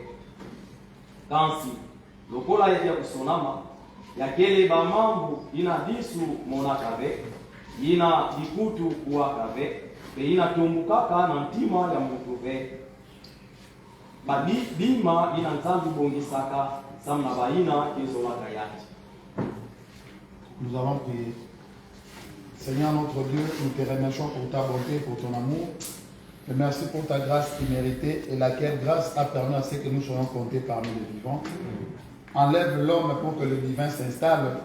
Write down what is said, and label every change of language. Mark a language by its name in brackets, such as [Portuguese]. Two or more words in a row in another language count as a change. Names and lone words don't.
[Kituba (Democratic Republic of Congo)] Kansi lokola ya kusonama yakele bamambu ina disu monaka ve. Ina dikutu kuwaka ve. Pe ina tumbukaka na ntima ya mtu ve. Badi bima ina nzambi bongisaka samna baina kezolaka yati. [French] Nous allons prier. Seigneur notre Dieu, nous te remercions pour ta bonté, pour ton amour. Et merci pour ta grâce imméritée et laquelle grâce a permis à ce que nous soyons comptés parmi les vivants. Enlève l'homme pour que le divin s'installe.